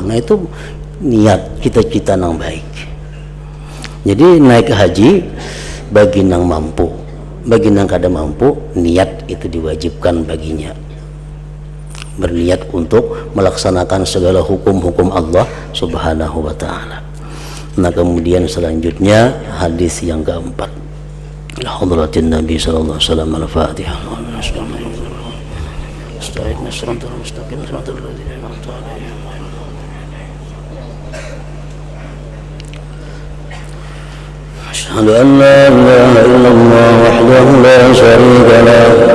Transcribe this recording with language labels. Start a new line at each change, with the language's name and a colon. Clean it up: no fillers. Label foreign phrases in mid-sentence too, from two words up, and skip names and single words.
Banjar: Nah itu niat cita-cita nang baik. Jadi naik haji bagi nang mampu, bagi nang kada mampu, niat itu diwajibkan baginya.
Indonesian: Berniat untuk melaksanakan segala hukum-hukum Allah
Arabic: سبحانه وتعالى.
Indonesian: Nah kemudian selanjutnya hadis yang keempat.
Arabic: حضرة النبي صلى الله عليه وسلم الفاتحة. أستغفر الله صراط المستقيم صراط الذين أنعمت عليهم. أشهد أن لا إله إلا الله وحده لا شريك له.